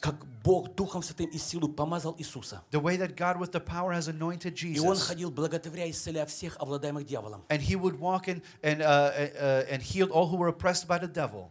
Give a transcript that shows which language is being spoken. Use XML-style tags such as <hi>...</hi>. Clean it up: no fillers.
<ru>Как Бог Духом Святым и силой помазал Иисуса.</ru> <en>The way that God with the power has anointed Jesus.</en> <ru>И он ходил благотворя и исцеляя всех овладаемых дьяволом.</ru> <en>And he would walk and healed all who were oppressed by the devil.</en>